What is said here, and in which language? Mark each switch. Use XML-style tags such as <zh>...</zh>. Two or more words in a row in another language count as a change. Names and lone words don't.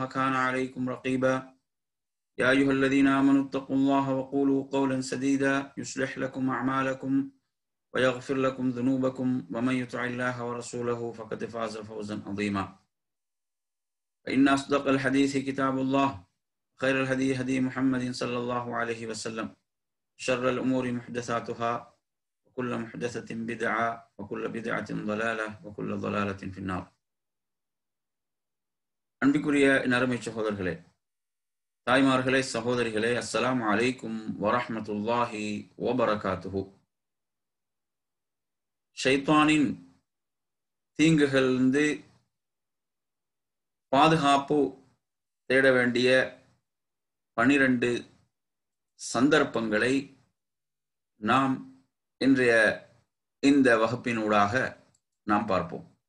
<ar>كان عليكم رقيبا يا أيها الذين آمنوا اتقوا الله وقولوا قولا سديدا يصلح لكم أعمالكم ويغفر لكم ذنوبكم ومن يطع الله ورسوله فقد فاز فوزا عظيما فإن أصدق الحديث كتاب الله خير الهدي هدي محمد صلى الله عليه وسلم شر الأمور محدثاتها وكل محدثة بدعة وكل بدعة ضلالة وكل ضلالة في النار.</ar> <ta>அன்பிற்குரிய நறுமை சகோதரர்களே, தாய்மார்களே, சகோதரிகளே,</ta> <ar>السلام عليكم ورحمة الله وبركاته.</ar> <ta>ஷைத்தானின் தீங்குகளிலிருந்து பாதுகாப்பு தேட வேண்டிய 12 சந்தர்ப்பங்களை நாம் இன்றைய இந்த வகுப்பினூடாக நாம் பார்ப்போம்.</ta>